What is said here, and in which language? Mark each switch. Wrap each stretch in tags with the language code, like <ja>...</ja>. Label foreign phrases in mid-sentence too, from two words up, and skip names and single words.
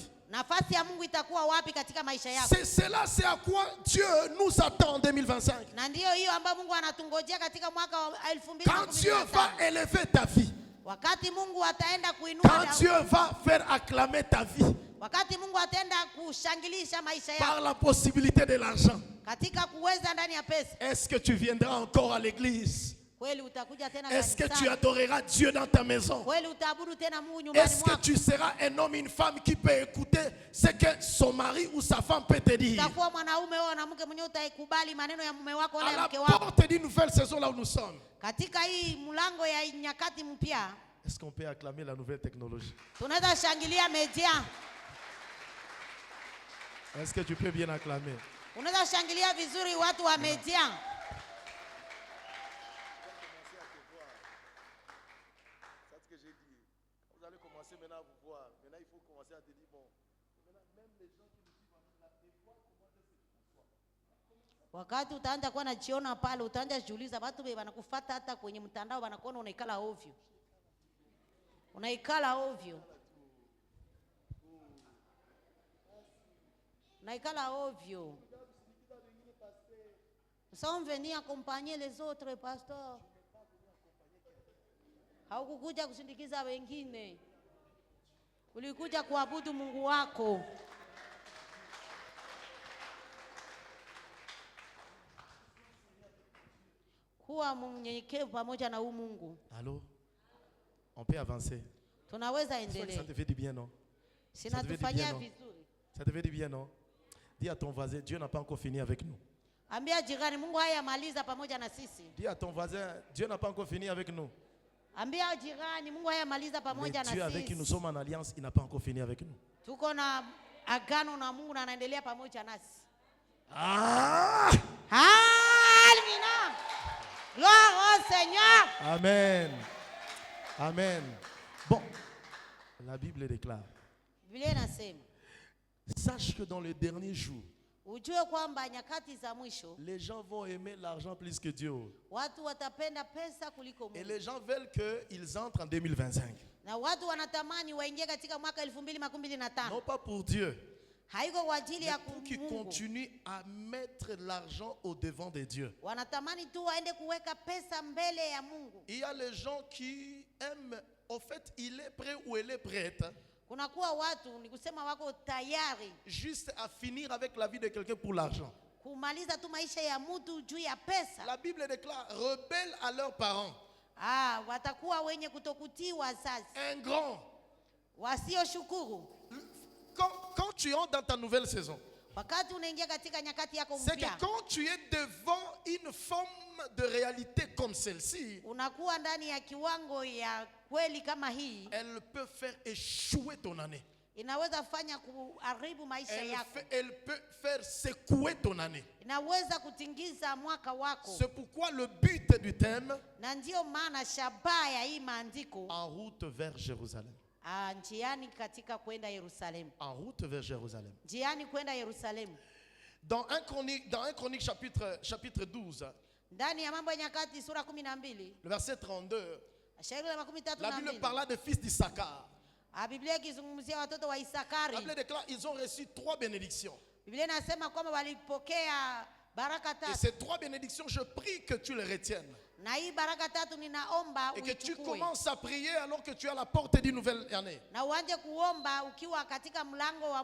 <sw>nafasi ya Mungu itakuwa wapi katika maisha yako?</sw> <fr>C'est cela, c'est à quoi Dieu nous attend en 2025.</fr> <sw>Na ndiyo hiyo ambayo Mungu anatungojea katika mwaka wa</sw> <fr>Quand Dieu va</fr> <sw>2015.</sw> <fr>élever ta vie,</fr> <sw>Wakati Mungu ataenda kuinua</sw> <fr>quand Dieu va faire acclamer ta vie</fr> <sw>wakati Mungu ataenda kushangilisha maisha</sw> <fr>par</fr> <sw>yako</sw> <fr>la possibilité de l'argent,</fr> <sw>katika kuweza ndani ya pesa,</sw> <fr>est-ce que tu viendras encore à l'église?</fr> <sw>kweli utakuja tena</sw> <fr>Est-ce que tu</fr> <sw>kanisani?</sw> <fr>adoreras Dieu dans ta maison?</fr> <sw>Kweli utaabudu tena Mungu nyumbani</sw> <fr>Est-ce que</fr> <sw>mwako?</sw> <fr>tu seras un homme, une femme qui peut écouter ce que son mari ou sa femme peut te dire?</fr> <sw>Utakuwa mwanaume au mwanamke mwenye utaikubali maneno ya mume wako wala</sw> <fr>À</fr> <sw>ya</sw> <fr>la</fr> <sw>mke wako</sw> <fr>porte d'une nouvelle saison là où nous sommes.</fr> <sw>katika hii mlango ya nyakati mpya.</sw> <fr>Est-ce qu'on peut acclamer la nouvelle technologie?</fr> <sw>Tunaweza shangilia media,</sw> <fr>Est-ce que tu peux bien acclamer?</fr> <sw>unaweza shangilia vizuri watu wa media.</sw> <fr>C'est ce que j'ai dit. Vous allez commencer maintenant à vous voir. Maintenant, il faut commencer à te dire, bon, maintenant, même les gens qui nous suivent en ligne, là, des fois, comment est-ce que tu reçois?</fr> <sw>Wakati utaanza kuwa najiona pale, utaanza jiuliza watu wanakufuata hata kwenye mtandao wanakuona unaikala ovyo. Unaikala ovyo. Unaikala ovyo.</sw> <fr>Nous sommes venus accompagner les autres, pasteur.</fr> <sw>Haukukuja kusindikiza wengine. Ulikuja kuabudu Mungu wako. Kuwa mnyenyekevu pamoja na huu Mungu.</sw> <fr>Allô? On peut avancer.</fr> <sw>Tunaweza</sw> <fr>Ça</fr> <sw>endelea.</sw> <fr>te fait du bien, non?</fr> <sw>Sinatufanyia</sw> <fr>non?</fr> <sw>vizuri.</sw> <fr>Ça te fait du bien, non? Dis à ton voisin, Dieu n'a pas encore fini avec nous.</fr> <sw>Ambia jirani, Mungu hayamaliza pamoja na sisi.</sw> <fr>Dis à ton voisin, Dieu n'a pas encore fini avec nous.</fr> <sw>Ambia jirani, Mungu hayamaliza</sw> <fr>Mais</fr> <sw>pamoja na</sw> <fr>Dieu avec qui nous</fr> <sw>sisi.</sw> <fr>sommes en alliance, il n'a pas encore fini avec nous.</fr> <sw>Tuko na agano na Mungu na anaendelea pamoja nasi. Ah! Amina.</sw> <fr>Gloire au Seigneur. Amen. Amen. Bon, la Bible déclare,</fr> <sw>Biblia inasema,</sw> <fr>sache que dans les derniers jours,</fr> <sw>ujue kwamba nyakati za mwisho</sw> <fr>les gens vont aimer l'argent plus que Dieu.</fr> <sw>watu watapenda pesa kuliko</sw> <fr>Et</fr> <sw>Mungu.</sw> <fr>les gens veulent qu'ils entrent en 2025.</fr> <sw>Na watu wanatamani waingie katika mwaka 2025.</sw> <fr>Non pas pour Dieu,</fr> <sw>Haiko kwa ajili</sw> <fr>mais</fr> <sw>ya</sw> <fr>pour qu'ils</fr> <sw>Mungu.</sw> <fr>continuent à mettre l'argent au devant de Dieu.</fr> <sw>Wanatamani tu waende kuweka pesa mbele ya Mungu.</sw> <fr>Il y a les gens qui aiment, au fait, il est prêt ou elle est prête,</fr> <sw>Kunakuwa watu ni kusema wako tayari</sw> <fr>juste à finir avec la vie de quelqu'un pour l'argent.</fr> <sw>kumaliza tu maisha ya mtu juu ya pesa.</sw> <fr>La Bible déclare, rebelles à leurs parents.</fr> <sw>Watakuwa wenye kutokutii wazazi,</sw> <fr>Un grand</fr> <sw>wasioshukuru.</sw> <fr>quand tu entres dans ta nouvelle saison,</fr> <sw>wakati unaingia katika nyakati yako</sw> <fr>c'est que</fr> <sw>mpya,</sw> <fr>quand tu es devant une forme de réalité comme celle-ci,</fr> <sw>unakuwa ndani ya kiwango ya kweli kama hii,</sw> <fr>elle peut faire échouer ton année.</fr> <sw>inaweza fanya kuharibu maisha yako,</sw> <fr>Elle peut faire secouer ton année.</fr> <sw>inaweza kutingiza mwaka wako.</sw> <fr>C'est pourquoi le but du thème,</fr> <sw>Na ndio maana shabaha ya hii maandiko,</sw> <fr>en route vers Jérusalem.</fr> <sw>njiani katika kwenda Yerusalemu,</sw> <fr>En route vers Jérusalem.</fr> <sw>njiani kwenda Yerusalemu.</sw> <fr>Dans 1 Chronique chapitre 12,</fr> <sw>Ndani ya Mambo ya Nyakati sura 12</sw> <fr>le verset 32,</fr> <sw>shairi la makumi tatu</sw> <fr>la</fr> <sw>na</sw> <fr>Bible</fr> <sw>mbili,</sw> <fr>parla des fils d'Issachar.</fr> <sw>Biblia ikizungumzia watoto wa</sw> <fr>La</fr> <sw>Isakari.</sw> <fr>Bible déclare ils ont reçu 3 bénédictions.</fr> <sw>Biblia inasema kwamba walipokea baraka</sw> <fr>Et</fr> <sw>tatu,</sw> <fr>ces 3 bénédictions, je prie que tu les retiennes.</fr> <sw>na hii baraka tatu ninaomba</sw> <fr>Et que tu</fr> <sw>uichukue,</sw> <fr>commences à prier alors que tu es à la porte d'une nouvelle année.</fr> <sw>na uanze kuomba ukiwa katika mlango wa</sw>